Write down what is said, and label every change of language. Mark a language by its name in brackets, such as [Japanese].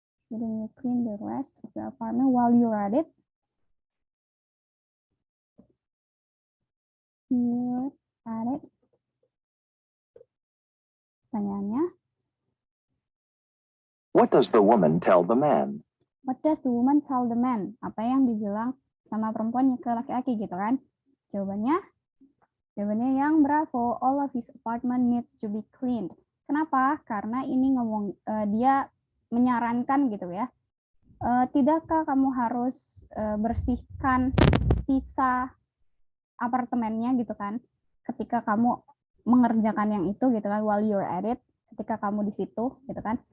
[English] Shouldn't you clean the rest of your apartment while you're at it? You're at it. [Indonesian] Pertanyaannya, [English] What does the woman tell the man? what does the woman tell the man? [Indonesian] Apa yang dibilang sama perempuan ke laki-laki gitu kan? Jawabannya yang bravo. [English] All of his apartment needs to be cleaned. [Indonesian] Kenapa? Karena ini dia menyarankan gitu ya. Tidakkah kamu harus bersihkan sisa apartemennya gitu kan? Ketika kamu mengerjakan yang itu gitu kan, [English] while you're at it, [Indonesian] ketika kamu di situ gitu kan.